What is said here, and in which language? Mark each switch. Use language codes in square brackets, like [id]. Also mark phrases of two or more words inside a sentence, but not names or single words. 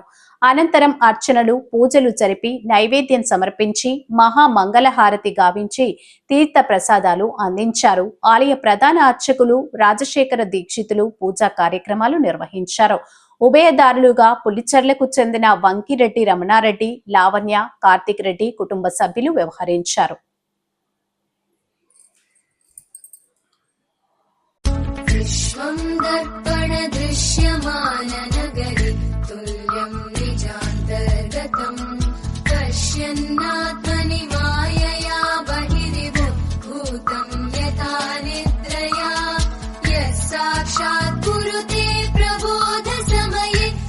[te] అనంతరం అర్చనలు పూజలు జరిపి నైవేద్యం సమర్పించి మహామంగళహారతి గావించి తీర్థ ప్రసాదాలు అందించారు. ఆలయ ప్రధాన అర్చకులు రాజశేఖర దీక్షితులు పూజా కార్యక్రమాలు నిర్వహించారు. ఉభయదారులుగా పులిచెర్లకు చెందిన వంకిరెడ్డి రమణారెడ్డి, లావణ్య, కార్తిక్ రెడ్డి కుటుంబ సభ్యులు వ్యవహరించారు. [sa] पश्यन्नात्मनि मायया बहिर्भूतं यथा निद्रया यः साक्षात् कुरुते प्रबोधसमये